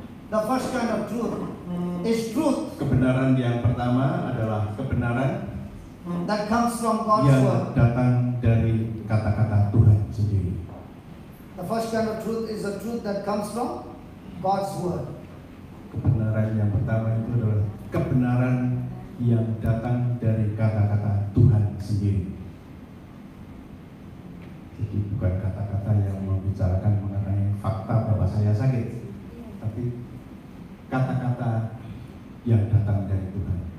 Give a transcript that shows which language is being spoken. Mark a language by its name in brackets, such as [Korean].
[English] the first kind of truth is truth [Indonesian] Kebenaran yang pertama adalah kebenaran [English] that comes from God's [Indonesian] yang [English] word. [Indonesian] datang dari kata-kata Tuhan sendiri. [English] The first kind of truth is the truth that comes from God's word. [Indonesian] Kebenaran yang pertama itu adalah kebenaran yang datang dari kata-kata Tuhan sendiri. Jadi bukan kata-kata yang membicarakan mengenai fakta bahwa saya sakit, tapi kata-kata yang datang dari Tuhan.